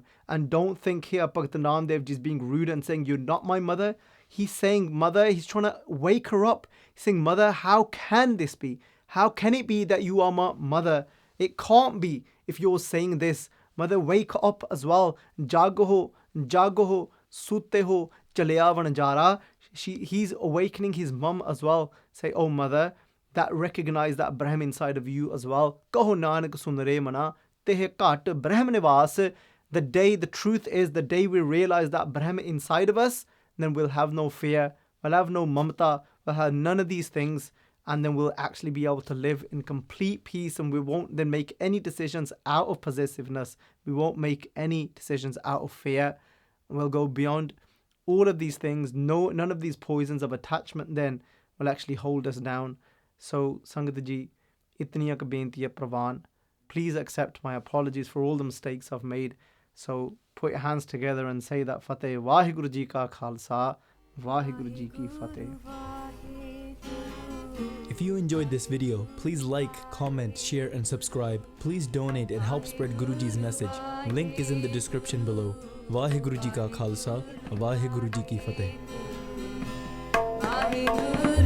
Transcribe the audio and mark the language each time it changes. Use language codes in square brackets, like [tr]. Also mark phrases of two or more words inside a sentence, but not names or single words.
[en] And don't think here Bhagat Namdev ji is being rude and saying, you're not my mother. He's saying, mother, he's trying to wake her up. He's saying, mother, how can this be? How can it be that you are my mother? It can't be if you're saying this. Mother, wake up as well. [pa] ਜਾਗੋ ਹੋ, ਸੁੱਤੇ ਹੋ, ਚਲਾਇਆ ਵਣਜਾਰਾ. [en] He's awakening his mum as well. Say, oh mother, that recognize that Brahm inside of you as well. [pa] ਕਹੁ ਨਾਨਕ ਸੁਨਰੇ ਮਨਾ, ਤਿਹ ਘਟ ਬ੍ਰਹਮ ਨਿਵਾਸ. [en] The truth is, the day we realize that Brahm inside of us, then we'll have no fear, we'll have no mamta, we'll have none of these things, and then we'll actually be able to live in complete peace, and we won't then make any decisions out of possessiveness, we won't make any decisions out of fear, and we'll go beyond all of these things. None of these poisons of attachment then will actually hold us down. So [pa] ਸੰਗਤ ਜੀ, ਇਤਨੀਆ ਕਾ ਬੇਨਤੀ ਹੈ ਪਰਵਾਨ. [en] Please accept my apologies for all the mistakes I've made. So put your hands together and say that Fateh. [pa] ਵਾਹਿਗੁਰੂ ਜੀ ਕਾ ਖ਼ਾਲਸਾ, ਵਾਹਿਗੁਰੂ ਜੀ ਕੀ ਫ਼ਤਹਿ. [en] If you enjoyed this video, please like, comment, share and subscribe. Please donate and help spread Guruji's message. Link is in the description below. [pa] ਵਾਹਿਗੁਰੂ ਜੀ ਕਾ ਖ਼ਾਲਸਾ, ਵਾਹਿਗੁਰੂ ਜੀ ਕੀ ਫ਼ਤਹਿ.